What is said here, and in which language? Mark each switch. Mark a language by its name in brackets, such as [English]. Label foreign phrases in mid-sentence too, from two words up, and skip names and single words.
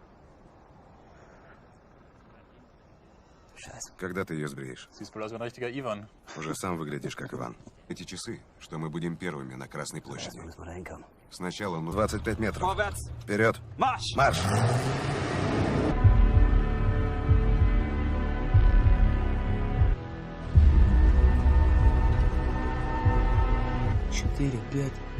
[German] Scheiße. [Russian] Когда ты ее сбреешь? [German] Siehst wohl aus wie ein richtiger Ivan. [Russian] Уже сам выглядишь как Иван. Эти часы, что мы будем первыми на Красной площади. Сначала 25 метров. Вперед! Марш! Марш! Четыре, пять.